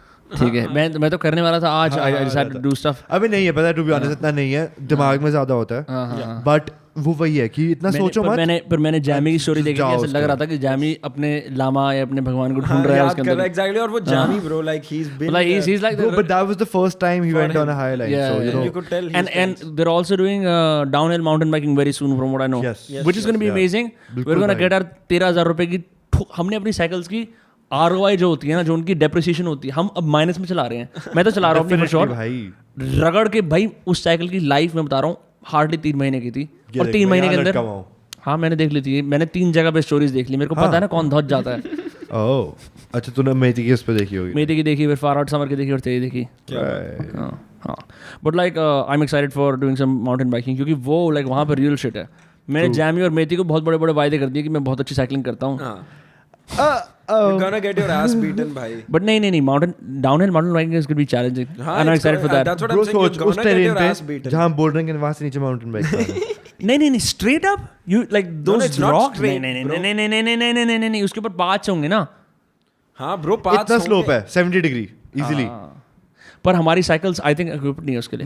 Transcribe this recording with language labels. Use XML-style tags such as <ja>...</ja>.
<hi>ठीक है. मैं तो करने वाला था आज.</hi> <en>I decided to do stuff.</en> <hi>अभी नहीं है पता है,</hi> <en>to be honest</en> <hi>इतना नहीं है, दिमाग में ज्यादा होता है. बट वो वही है कि इतना सोचो मत. मैंने जैमी की स्टोरी देखी, ऐसा लग रहा था कि जैमी अपने लामा या अपने भगवान को ढूंढ रहा है उसके अंदर.</hi> <en>Exactly. और वो Jamie bro like he is been he's like but that was the first time he went on a high line. Yeah, so you know you could tell. And they're also doing downhill mountain biking very soon from what I know. Yes. Which is going to be amazing. We're going to get our</en> <hi>13,000 रुपए की हमने अपनी cycles की ROI जो होती है ना, जो उनकी डेप्रिसिएशन होती है, हम अब माइनस में चला रहे हैं. मैं तो चला रहा हूँ अपनी शॉट रगड़ के भाई. उस साइकिल की लाइफ में बता रहा हूँ हार्डली 3 महीने की थी. और 3 महीने के अंदर हाँ मैंने देख ली थी. मैंने 3 जगह पे स्टोरीज देख ली. मेरे को पता है ना कौन धौत जाता है. ओह अच्छा तूने मेथी की उस पे देखी होगी. मेथी की देखी, फिर फार आउट समर की देखी और तेरी देखी. हाँ</hi> <en>but like I am excited for doing some mountain biking,</en> <hi>क्योंकि वो लाइक वहाँ पर रियल शिट है. मैंने जैमी और मेथी को बहुत बड़े बड़े वायदे कर दिए कि मैं बहुत अच्छी साइकिलिंग करता हूँ.</hi> <en>You're gonna get your ass beaten</en> <hi>भाई.</hi> <en>But</en> <hi>नहीं</hi> <en>downhill mountain biking is going to be challenging. I'm excited for that. That's what I'm saying.</en> <hi>सोच उस टेरेन पे जहाँ बोल रहे हैं वहाँ से नीचे माउंटेन बाइक.</hi> <en>नहीं straight up you like no, though it's not rock straight,</en> <hi>नहीं उसके ऊपर पाँच होंगे ना. हाँ ब्रो पाथ इतना स्लोप है 70 डिग्री इजीली. पर हमारी साइकिल्स आई थिंक इक्विप्ड नहीं है उसके लिए.</hi>